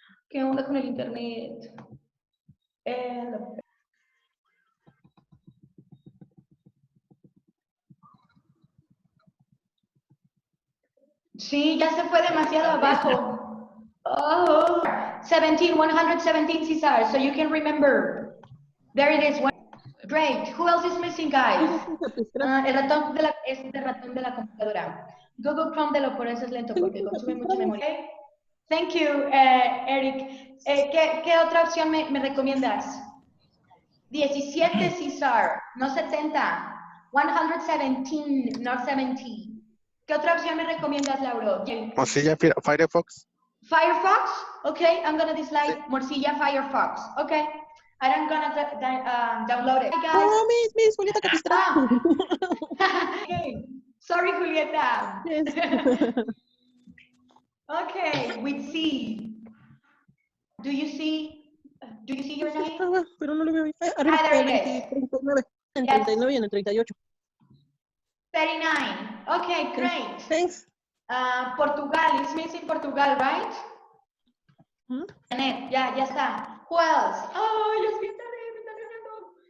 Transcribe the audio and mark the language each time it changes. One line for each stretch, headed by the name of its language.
Spanish: ¿Qué onda con el internet? Sí, ya se fue demasiado abajo.
English: Oh, 17, 117, Cesar, so you can remember. There it is. Great. Who else is missing, guys?
Spanish: El ratón de la computadora. Google Chrome por eso es lento, porque consume mucha memoria. Okay.
English: Thank you, Eric.
Spanish: ¿Qué otra opción me recomiendas? 17, Cesar, no 70. 117, no 70. ¿Qué otra opción me recomiendas, Lauro?
English: Mozilla Firefox. Firefox? Okay, I'm gonna dislike Mozilla Firefox. Okay, I'm gonna download it. Hi, guys. Oh, Miss Julieta Capistrán. Okay. Sorry, Julieta. Yes. Okay, with C. Do you see your name?
Spanish: Pero no lo veo. Arriba,
English: there
Spanish: el
English: it is.
Spanish: 39. En
English: Yes.
Spanish: 39 y en el 38.
English: 39. Okay, great. Thanks. Portugal, is missing Portugal, right? Janet,
Spanish: ya está.
English: Who else?
Spanish: Oh, los que están ganando.